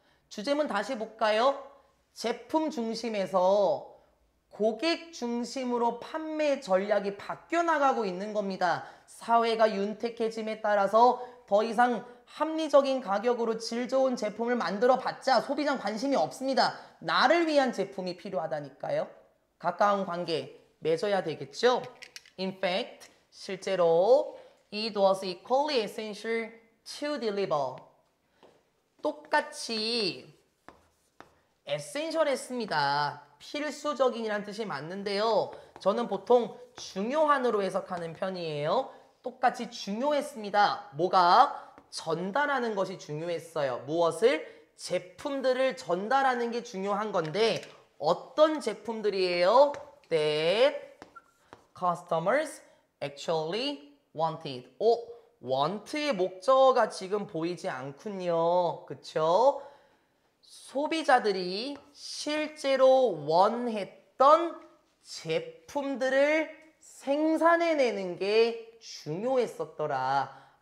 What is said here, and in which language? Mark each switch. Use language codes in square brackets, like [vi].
[ko] 주제문 다시 볼까요? 제품 중심에서 고객 중심으로 판매 전략이 바뀌어 나가고 있는 겁니다. 사회가 윤택해짐에 따라서 더 이상 합리적인 가격으로 질 좋은 제품을 만들어 봤자 소비자는 관심이 없습니다. 나를 위한 제품이 필요하다니까요. 가까운 관계 맺어야 되겠죠. [en] In fact, [ko] 실제로 [en] it was equally essential to deliver. [ko] 똑같이 [en] essential [ko] 했습니다. 필수적인이란 뜻이 맞는데요. 저는 보통 중요한으로 해석하는 편이에요. 똑같이 중요했습니다. 뭐가? 전달하는 것이 중요했어요. 무엇을? 제품들을 전달하는 게 중요한 건데 어떤 제품들이에요? [en] That customers actually wanted. [ko] want의 목적어가 지금 보이지 않군요. 그쵸? 소비자들이 실제로 원했던 제품들을 생산해내는 게 중요했었더라.